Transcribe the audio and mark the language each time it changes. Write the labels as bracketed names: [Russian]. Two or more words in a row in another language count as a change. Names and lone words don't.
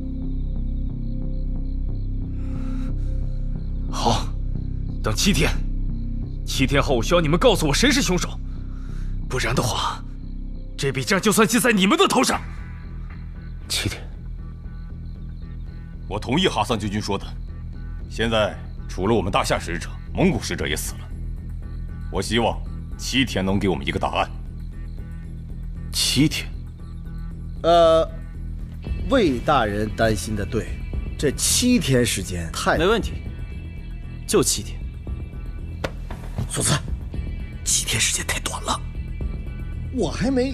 [Chinese] 好，等7天，7天後我需要你們告訴我誰是兇手，不然的話，這筆賬就算記在你們的頭上。 7天。我同意哈桑將軍說的。現在除了我們大夏使者，蒙古使者也死了。我希望7天能給我們一個答案。 7天？魏大人擔心的對，這7天時間太…… 沒問題，就7天。索斯，7天時間太短了，我還沒……